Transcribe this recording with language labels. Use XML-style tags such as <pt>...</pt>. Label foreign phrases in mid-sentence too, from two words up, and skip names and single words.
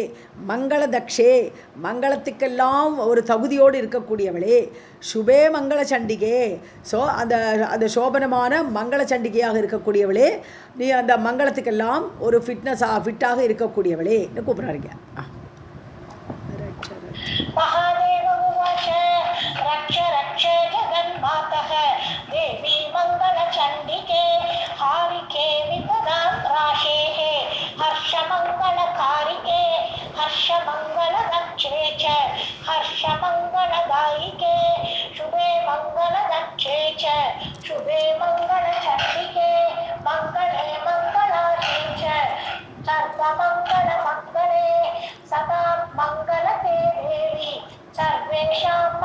<sa>मङ्गल दक्षे,</sa> <ta>மங்களத்துக்கெல்லாம் ஒரு தகுதியோடு இருக்கக்கூடியவளே.</ta> <sa>शुभे मङ्गल चण्डिके.</sa> <ta>ஸோ அந்த சோபனமான மங்கள சண்டிகையாக இருக்கக்கூடியவளே, நீ அந்த மங்களத்துக்கெல்லாம் ஒரு ஃபிட்டாக இருக்கக்கூடியவளே கூப்பிட்றாருங்க.</ta> <sa>महादेव उवाच रक्ष रक्ष जगन्मातः देवी मङ्गलचण्डिके हारिके विपदां राशेः हर्षमङ्गलकारिके हर्षमङ्गलदक्षे च हर्षमङ्गलदायिके शुभे मङ्गलदक्षे च शुभे मङ्गलचण्डिके मङ्गले मङ्गलाशे च सर्वमङ्गलमङ्गले सदा मङ्गलते देवी सर्वेषां</sa>